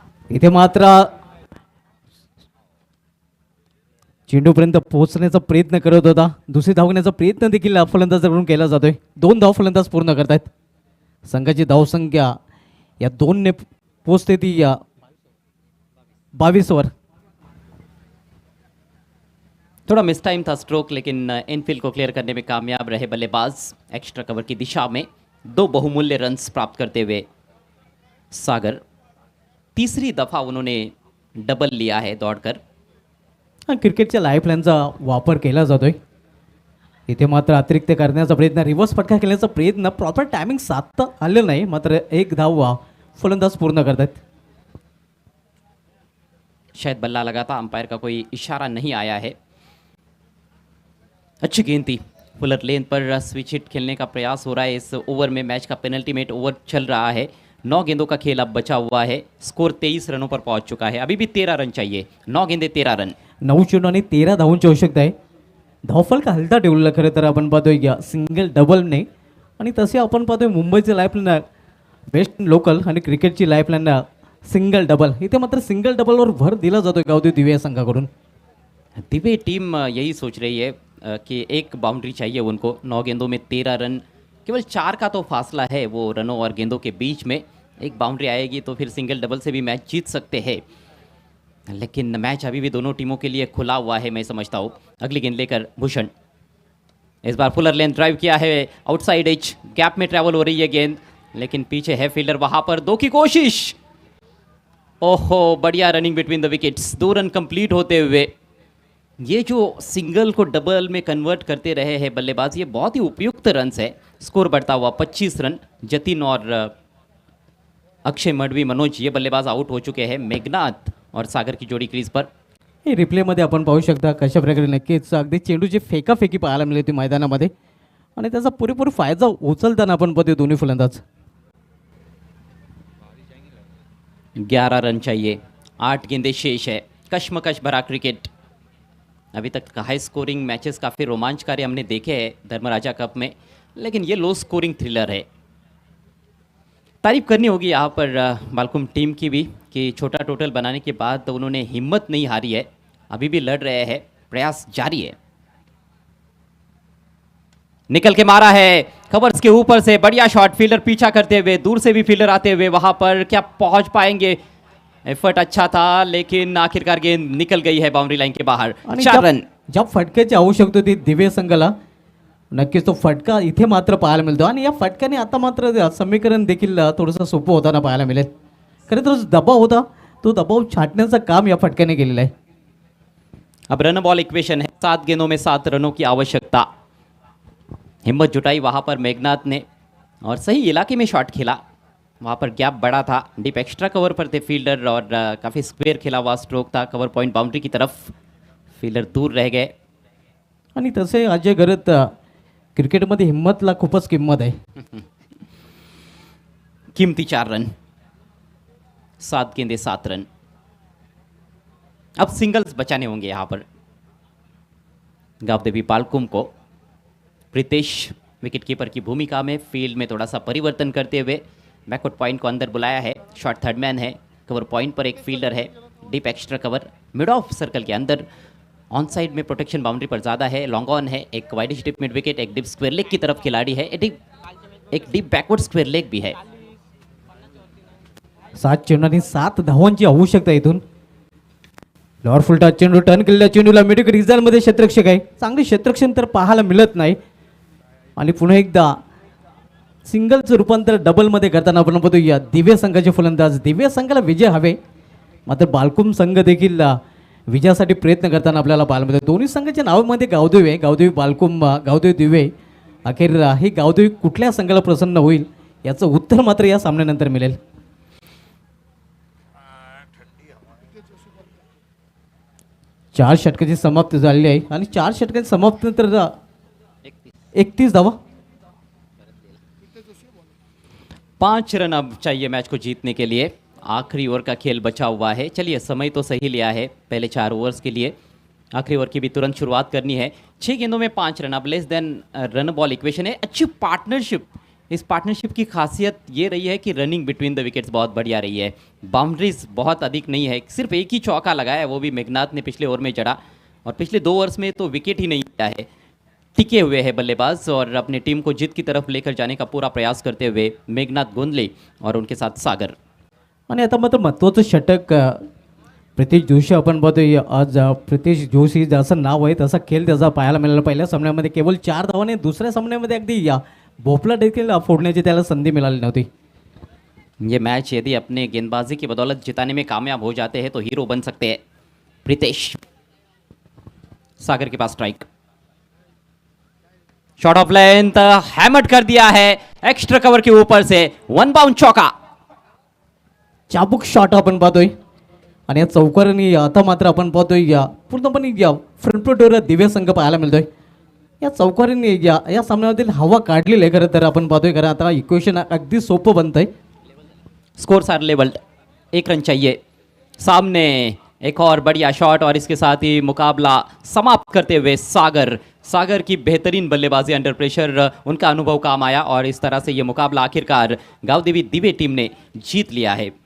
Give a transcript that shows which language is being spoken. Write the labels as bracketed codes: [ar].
[mr] इथे मात्र चेंडूपर्यंत पोहोचण्याचा प्रयत्न करत होता. दुसरी धाव घेण्याचा प्रयत्न देखील फलंदाजाकडून केला जातोय. 2 धाव फलंदाज पूर्ण करतायत. संघाची धावसंख्या या 2ने पोचते ती या 22 वर. [hi] थोड़ा मिस टाइम था स्ट्रोक, लेकिन इनफील्ड को क्लियर करने में कामयाब रहे बल्लेबाज. एक्स्ट्रा कवर की दिशा में 2 बहुमूल्य रन्स प्राप्त करते हुए सागर. तीसरी दफ़ा उन्होंने डबल लिया है दौड़कर. [mr] क्रिकेटच्या लाईफलाईनचा वापर केला जातोय. इथे मात्र अतिरिक्त करण्याचा प्रयत्न, रिव्हर्स फटका खेळण्याचा प्रयत्न, प्रॉपर टायमिंग साधता आलेलं नाही. मात्र 1 धाव फलंदाज पूर्ण करतात. [hi] शायद बल्ला लगा था, अंपायर का कोई इशारा नहीं आया है. अच्छी गेंद थी. फुलर लेन पर स्विच हिट खेलने का प्रयास हो रहा है इस ओवर में. मैच का पेनल्टीमेट ओवर चल रहा है. 9 गेंदों का खेल अब बचा हुआ है. स्कोर 23 रनों पर पहुंच चुका है. अभी भी 13 रन चाहिए. 9 गेंदे 13 रन. [mr] 9 चेंडू आणि 13 धावांची आवश्यकता आहे. धावफलक हलता ठेवलेला खरं तर आपण पाहतोय या सिंगल डबलने. आणि तसे आपण पाहतोय मुंबईचे लाईफलाईन बेस्ट लोकल आणि क्रिकेटची लाईफलाईन सिंगल डबल. इथे मात्र सिंगल डबलवर भर दिला जातोय गावदेवी दिवे संघाकडून. [hi] दिवे टीम यही सोच रही है कि एक बाउंड्री चाहिए उनको. 9 गेंदों में 13 रन. केवल 4 का तो फासला है वो रनों और गेंदों के बीच में. एक बाउंड्री आएगी तो फिर सिंगल डबल से भी मैच जीत सकते हैं, लेकिन मैच अभी भी दोनों टीमों के लिए खुला हुआ है मैं समझता हूँ. अगली गेंद लेकर भूषण. इस बार फुलर लेन ड्राइव किया है आउटसाइड एज. गैप में ट्रैवल हो रही है गेंद. लेकिन पीछे है फील्डर, वहां पर 2 की कोशिश। ओहो, बढ़िया running between the wickets, 2 run complete होते हुए। ये जो सिंगल को डबल में कन्वर्ट करते रहे हैं बल्लेबाज, ये बहुत ही उपयुक्त रन्स है। स्कोर बढ़ता हुआ 25 रन। जतिन और अक्षय मडवी, मनोज, ये बल्लेबाज आउट हो चुके हैं। मेघनाथ और सागर की जोडी क्रीज पर। [mr] हे रिप्लेमध्ये आपण पाहू शकता कशा प्रकारे नक्कीच अगदी चेंडूची फेकाफेकी पाहायला मिळाली होती मैदानामध्ये आणि त्याचा पुरेपूर फायदा उचलताना आपण पाहतो दोन्ही फलंदाज. [hi] 11 रन चाहिए, 8 गेंदें शेष है। कश्मकश भरा क्रिकेट। अभी तक का हाई स्कोरिंग मैचेस काफ़ी रोमांचकारी हमने देखे हैं धर्मराजा कप में, लेकिन ये लो स्कोरिंग थ्रिलर है। तारीफ करनी होगी यहाँ पर बालकुम टीम की भी कि छोटा टोटल बनाने के बाद तो उन्होंने हिम्मत नहीं हारी है, अभी भी लड़ रहे हैं, प्रयास जारी है। निकल के मारा है कवर्स के ऊपर से, बढ़िया शॉट। फील्डर पीछा करते हुए, दूर से भी फील्डर आते हुए, वहां पर क्या पहुंच पाएंगे? एफर्ट अच्छा था, लेकिन आखिरकार गेंद निकल गई है बाउंड्री लाइन के बाहर। [mr] आणि [hi] 4 रन। [mr] ज्या फटक्याची आवश्यकता होती दिव्य संघाला, नक्कीच तो फटका इथे मात्र पाहायला मिळतो आणि या फटक्याने आता मात्र समीकरण देखील थोडंसं सोपं होताना पाहायला मिळेल. खरं तर जो दबाव होता तो दबाव छाटण्याचं काम या फटक्याने केलेलं आहे. [hi] अब रन बॉल इक्वेशन है, 7 गेंदों में 7 रनों की आवश्यकता। हिम्मत जुटाई वहां पर मेघनाथ ने और सही इलाके में शॉट खेला। वहां पर गैप बड़ा था, डीप एक्स्ट्रा कवर पर थे फील्डर और काफ़ी स्क्वेयर खेला हुआ स्ट्रोक था कवर पॉइंट बाउंड्री की तरफ। फील्डर दूर रह गए। [mr] आणि तसे अजय गरत क्रिकेटमध्ये हिम्मतला खूपच किंमत आहे. [hi] कीमती 4 रन, 7 गेंदे 7 रन। अब सिंगल्स बचाने होंगे यहाँ पर। गावदेवी बालकुम को प्रीतेश विकेटकीपर की भूमिका में फील्ड में थोड़ा सा परिवर्तन करते हुए बैकवर्ड पॉइंट को अंदर बुलाया है। शॉर्ट थर्ड मैन है, कवर पॉइंट पर एक फील्डर है, deep extra cover mid of circle के अंदर। ऑन साइड में प्रोटेक्शन बाउंड्री पर ज़्यादा है, लॉन्ग ऑन है, एक वाइडिश डिप मिड विकेट, एक डिप स्क्वेयर लेग की तरफ खिलाड़ी है, एक डीप बैकवर्ड स्क्वेयर लेग भी है। [mr] 7 चेंडू आणि 7 धावांची आवश्यकता इथून. लॉर फुलटा चेंडू टर्न केलेल्या चेंडूला मिडिक रिझल्टमध्ये क्षेत्ररक्षक आहे. चांगली क्षेत्ररक्षण तर पाहायला मिळत नाही आणि पुन्हा एकदा सिंगलचं रूपांतर डबलमध्ये करताना आपण बघतो या दिव्य संघाचे फलंदाज. दिव्य संघाला विजय हवे, मात्र बालकुम संघ देखील विजयासाठी प्रयत्न करताना आपल्याला पाहायला मिळतं. दोन्ही संघाच्या नावामध्ये गावदेवी आहे, गावदेवी बालकुम, गावदेवी दिवे. अखेर हे गावदेवी कुठल्या संघाला प्रसन्न होईल याचं उत्तर मात्र या सामन्यानंतर मिळेल. चार षटकाची समाप्ती झालेली आहे आणि 4 षटकांची समाप्ती नंतर 31 धावा. [hi] 5 रन अब चाहिए मैच को जीतने के लिए। आखिरी ओवर का खेल बचा हुआ है। चलिए, समय तो सही लिया है पहले 4 ओवर्स के लिए, आखिरी ओवर की भी तुरंत शुरुआत करनी है। 6 गेंदों में 5 रन, अब less than run ball equation है। अच्छी पार्टनरशिप, इस पार्टनरशिप की खासियत ये रही है कि रनिंग बिटवीन द विकेट्स बहुत बढ़िया रही है। बाउंड्रीज बहुत अधिक नहीं है, सिर्फ एक ही चौका लगाया है, वो भी मेघनाथ ने पिछले ओवर में जड़ा, और पिछले 2 ओवर्स में तो विकेट ही नहीं लिया है। टिके हुए हैं बल्लेबाज और अपनी टीम को जीत की तरफ लेकर जाने का पूरा प्रयास करते हुए मेघनाथ गोंदले और उनके साथ सागर। [mr] आणि आता मात्र महत्त्वाचं षटक प्रितेश जोशी आपण पाहतोय. आज प्रितेश जोशी जसं नाव आहे तसा खेळ त्याचा पाहायला मिळाला. पहिल्या सामन्यामध्ये केवळ 4 धावाने, दुसऱ्या सामन्यामध्ये अगदी भोपळा देखील फोडण्याची त्याला संधी मिळाली नव्हती. [hi] ये मैच यदि अपने गेंदबाजी की बदौलत जिताने में कामयाब हो जाते हैं तो हीरो बन सकते हैं प्रीतेश। सागर के पास strike, shot of length, hammer कर दिया है एक्स्ट्रा कवर के ऊपर से, 1 बाउंड चौका। [mr] चाबूक शॉट आपण पाहतोय आणि या चौकाराने आता मात्र आपण पाहतोय पूर्णपणे फ्रंट फुटवर दिव्य संघ पाहायला मिळतोय. या चौकाराने या सामन्यामधील हवा काढलेली आहे. खरं तर आपण पाहतोय, खरं आता इक्वेशन अगदी सोपं बनतंय. [en] scores are levelled, [hi] 1 रन चाहिए। सामने एक और बढ़िया शॉट और इसके साथ ही मुकाबला समाप्त करते हुए सागर की बेहतरीन बल्लेबाजी अंडर प्रेशर, उनका अनुभव काम आया और इस तरह से ये मुकाबला आखिरकार गावदेवी दिवे टीम ने जीत लिया है।